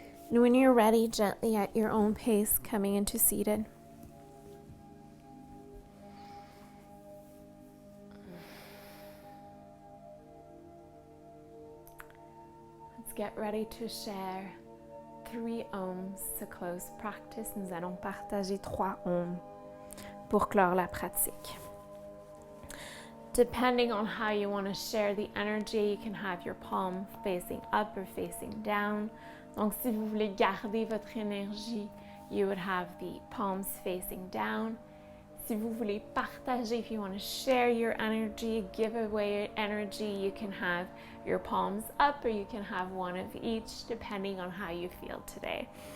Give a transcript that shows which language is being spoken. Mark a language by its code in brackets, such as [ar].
[en] And when you're ready, gently at your own pace, coming into seated. Get ready to share 3 ohms to close practice. [fr] Nous allons partager 3 ohms pour clore la pratique. [en] Depending on how you want to share the energy, you can have your palm facing up or facing down. [fr] Donc, si vous voulez garder votre énergie, [en] you would have the palms facing down. [fr] Si vous voulez partager, [en] if you want to share your energy, give away your energy, you can have your palms up or you can have one of each, depending on how you feel today.